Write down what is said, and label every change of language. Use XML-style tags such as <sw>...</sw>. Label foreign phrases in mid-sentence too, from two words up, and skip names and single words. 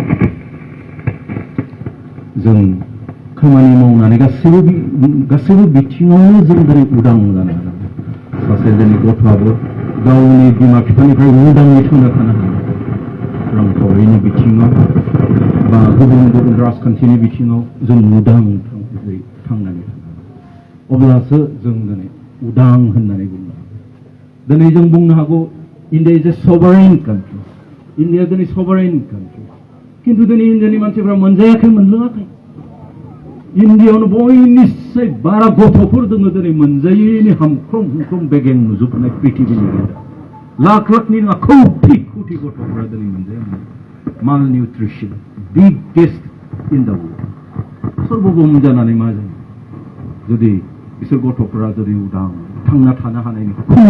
<brx>जों खामानि मावनानै गासैबो बिथिङावनो जों दिनै उदां जानो हानांगोन सासे जोंनि गथ'आबो गावनि बिमा बिफानिफ्राय उदाङै थांना थानो हानांगोन रांखावरिनि बिथिङाव बा गुबुन राजखान्थिनि बिथिङाव जों उदां थांनानै थानो अब्लासो जों दिनै उदां होननानै बुंनो हागोन दिनै जों बुंनो हागौ</brx> <en>India is a sovereign country</en> <brx>इन्डिया दिनै</brx> <en>sovereign country</en> <brx>खिन्थु दिनै इन्डियानि मानसिफ्रा मोनजायाखै मोनलोङाखै इन्डियायावनो बयनिख्रुइ बारा गथ'फोर दङ दिनै मोनजायैनि हामख्रम हुमख्रम बेगें नुजोबनाय पृथिबीनि लाख लाखनि नङा कौटि कौटि गथ'फोरा दिनै मोनजाया</brx> <en>malnutrition biggest in the world</en> <brx>सर्वभौम जानानै मा जायो जुदि बिसोर गथ'फोरा जुदि उदां थांना थानो हानायनि खुनु</brx>